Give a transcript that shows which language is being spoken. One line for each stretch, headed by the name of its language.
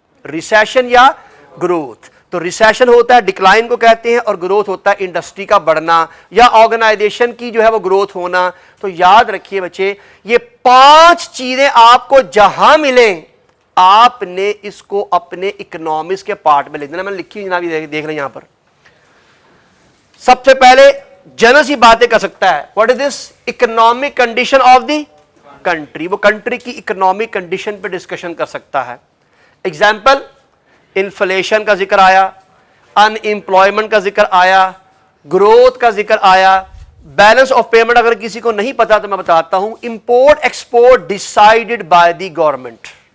Urdu: Recession یا growth. تو recession ہوتا ہے ڈکلائن کو کہتے ہیں، اور گروتھ ہوتا ہے انڈسٹری کا بڑھنا یا آرگنائزیشن کی جو ہے وہ گروتھ ہونا. تو یاد رکھیے بچے یہ 5 چیزیں آپ کو جہاں ملیں آپ نے اس کو اپنے اکنامکس کے پارٹ میں لکھ دینا. میں نے لکھی جناب دیکھ لیں یہاں پر. سب سے پہلے جنرل سی باتیں کر سکتا ہے.
English: What is this? Economic condition of the country.
Urdu: وہ کنٹری کی اکنامک کنڈیشن پہ ڈسکشن کر سکتا ہے. ایگزامپل انفلیشن کا ذکر آیا، ان امپلائمنٹ کا ذکر آیا، گروتھ کا ذکر آیا. بیلنس آف پیمنٹ اگر کسی کو نہیں پتا تو میں بتاتا ہوں، import export decided by the government.